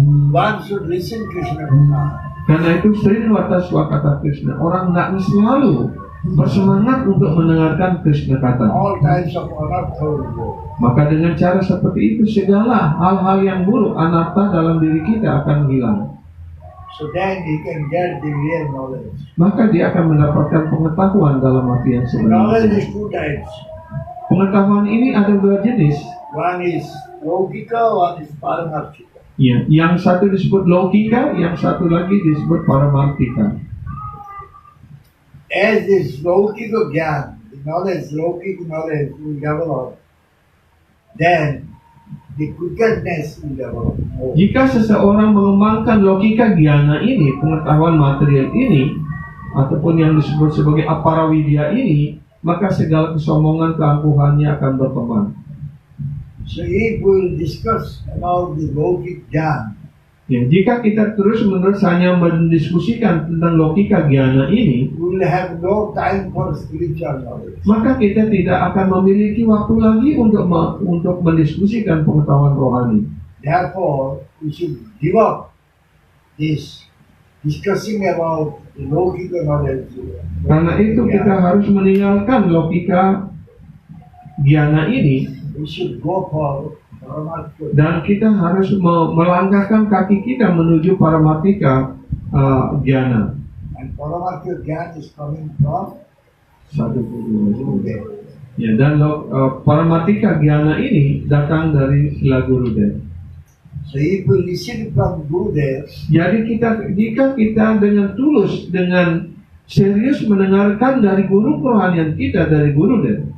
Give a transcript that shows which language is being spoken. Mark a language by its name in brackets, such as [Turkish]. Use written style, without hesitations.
[English] One should listen Krishna Katha. [Indonesian] Karena itu Srinvata Swakarta Krishna, orang hendaknya selalu bersemangat untuk mendengarkan Krishna Kata. [English] All kinds of anartha will go. [Indonesian] Maka dengan cara seperti itu segala hal-hal yang buruk, anarta dalam diri kita akan hilang. [English] So then he can get the real knowledge. [Indonesian] Maka dia akan mendapatkan pengetahuan dalam arti yang [English] Knowledge [Indonesian] sebenarnya. [English] is two types. [Indonesian] Pengetahuan ini ada dua jenis. [English] One is Logika, one is Paramarthika. [Indonesian] Ya, yang satu disebut logika, yang satu lagi disebut paramartika. [English] As this Logika Gyan, the knowledge, Logika knowledge will develop, then the quickedness will develop more. [Indonesian] Jika seseorang mengembangkan logika gyana ini, pengetahuan material ini, ataupun yang disebut sebagai aparavidya ini, maka segala kesombongan keangkuhannya akan berkembang. [English] So if we will discuss about the Logik Gyan, [Indonesian] Ya, jika kita terus-menerus hanya mendiskusikan tentang logika gyana ini, [English] we will have no time for spiritual knowledge. [Indonesian] maka kita tidak akan memiliki waktu lagi untuk mendiskusikan pengetahuan rohani. [English] Therefore, we should give up this discussing about the Logika knowledge. [Indonesian] Karena itu kita harus meninggalkan logika gyana ini [English] We should go for Paramarthika. [Indonesian] dan kita harus melangkahkan kaki kita menuju paramartika gyana. [English] And Paramarthika Gyan is coming from [Indonesian] Satu [English] Gurudev. [Indonesian] Ya, dan paramartika gyana ini datang dari Sila Gurudev. [English] So if we listen from Gurudev, [Indonesian] Jadi jika kita dengan tulus, dengan serius mendengarkan dari guru kerohanian kita, dari Gurudev,